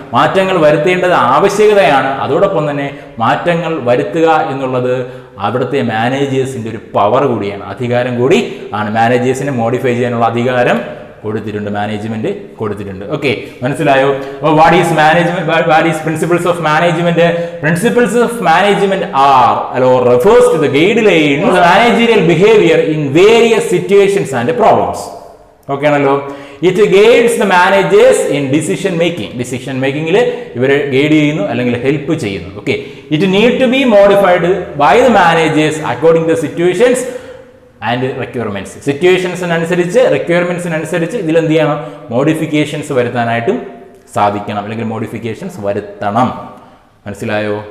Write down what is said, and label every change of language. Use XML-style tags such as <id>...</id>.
<ml>മാറ്റങ്ങൾ വരുത്തേണ്ടത് ആവശ്യകതയാണ്. അതോടൊപ്പം തന്നെ മാറ്റങ്ങൾ വരുത്തുക എന്നുള്ളത് അവിടുത്തെ മാനേജേഴ്സിന്റെ ഒരു പവർ കൂടിയാണ്, അധികാരം കൂടി ആണ്. മാനേജേഴ്സിനെ മോഡിഫൈ ചെയ്യാനുള്ള അധികാരം കൊടുത്തിട്ടുണ്ട്, മാനേജ്മെന്റ് കൊടുത്തിട്ടുണ്ട്. ഓക്കെ, മനസ്സിലായോ?</ml> <en>What is management? What is principles of management? Principles of management are or refers to the guidelines of the managerial behavior in various situations and problems.</en> <ml>Okay ആണല്ലോ.</ml> <en>it guides the managers in decision മേക്കിംഗിൽ</en> <ml>ഇവരെ guide ചെയ്യുന്നു അല്ലെങ്കിൽ help ചെയ്യുന്നു.</ml> <en>Okay, it need to be modified by the managers according to situations and requirements.</en> <ml>സിറ്റുവേഷൻസിനനുസരിച്ച്, റിക്വയർമെന്റ്സിനനുസരിച്ച് ഇതിൽ എന്ത് ചെയ്യണം? Modifications വരുത്താനായിട്ടും സാധിക്കണം, അല്ലെങ്കിൽ മോഡിഫിക്കേഷൻസ് വരുത്തണം. മനസ്സിലായോ?</ml>